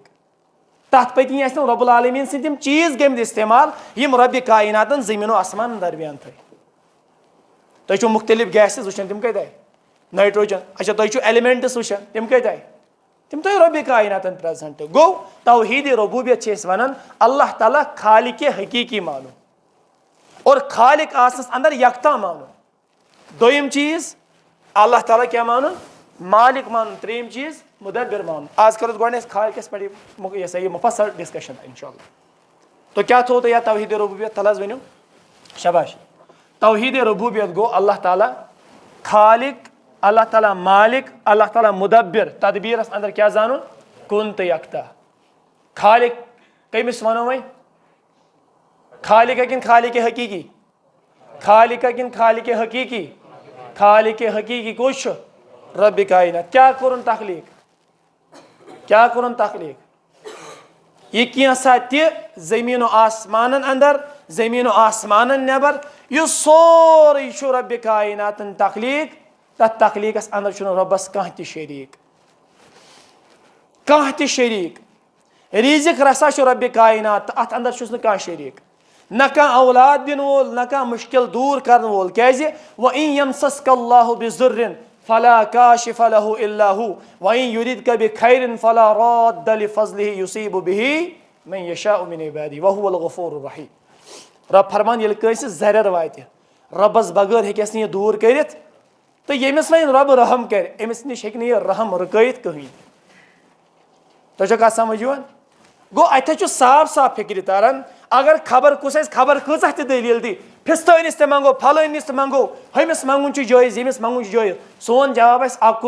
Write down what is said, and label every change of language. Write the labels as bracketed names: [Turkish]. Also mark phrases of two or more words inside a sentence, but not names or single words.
[Kashmiri] تتھ پٔتۍ کِنۍ آسہِ [Arabic] رب العالمیٖن [Kashmiri] سٕنٛدۍ تِم چیز گٔمٕتۍ استعمال یم رب کائناتن زمین و آسمان درمیان تھٲے. تُہۍ چھِو مختلف گیسز وٕچھان تِم کتہِ آیہِ نائٹروجن. اچھا تُہۍ چھِو ایلیمنٹس وٕچھان تِم کتہِ آیہِ تِم تھٲے رب کائناتن پریزنٹ. گوٚو توحید ربوبیت چھِ أسۍ ونان اللہ تعالیٰ خالق حقیقی مانو اور خالق آسنس اندر یکتا مانو. دویم چیز اللہ تعالیٰ کیا مانن مالک مانن. تریم چیز مدبر مانن. آز کرو گۄڈٕ خالقس پٮ۪ٹھ یہ سا یہ مفصل ڈسکشن [Arabic] انشاءاللہ. [Kashmiri] تو کیا تھو تو یا توحید ربوبیت تھل حظ ؤنِو شاباش. توحید ربوبیت گو اللہ تعالیٰ خالق اللہ تعالیٰ مالک اللہ تعالیٰ مدبر تدبیرس اندر کیا زانن کن تو یکتا. خالق کمس ونو وۄنۍ خالق کن خالق حقیقی خالق کن خالق حقیقی خالق حقیقی کس رب کائنات. کیا کورن تخلیق کیا کورن تخلیق یہ کینسا تہ زمین و آسمانن اندر زمین و آسمانن نبر یہ سوری چھ رب کائناتن تخلیق. تت تخلیقس اندر چھ ربس کانٛہہ تہ شریک ریزق رسا چھ رب کائنات ات اندر چھُس نہٕ کانٛہہ شریک نہ کانٛہہ اولاد دن وول نہ کانٛہہ مشکل دور کرن وول. [Arabic] کیازِ وَإِن يَمْسَسْكَ اللَّهُ بِضُرٍّ فَلَا كَاشِفَ لَهُ إِلَّا هُوَ وَإِن يُرِدْكَ بِخَيْرٍ فَلَا رَادَّ لِفَضْلِهِ يُصِيبُ بِهِ مَن يَشَاءُ مِنْ عِبَادِهِ وَهُوَ الْغَفُورُ الرَّحِيمُ. [Kashmiri] رب فرمان ییٚلہِ کٲنٛسہِ زرٮ۪ر واتہِ ربس بغٲر ہیٚکٮ۪س نہٕ یہِ دوٗر کٔرِتھ تہٕ ییٚمِس وۄنۍ رب رحم کرِ أمِس نِش ہیٚکہِ نہٕ یہِ رحم رُکٲیِتھ کٕہٕنۍ. تۄہہِ چھا کتھ سمجھ یِوان؟ گوٚو اتہِ چھُ صاف صاف فکرِ تران اگر خبر کُس آسہِ خبر کۭژاہ تہِ دٔلیٖل دی فِستٲنِس تہِ منگو پھلٲنِس تہِ منگو ہُمِس منگُن چھُ جٲیز ییٚمِس منگُن چھُ جٲیز سون جواب آسہِ اکُے.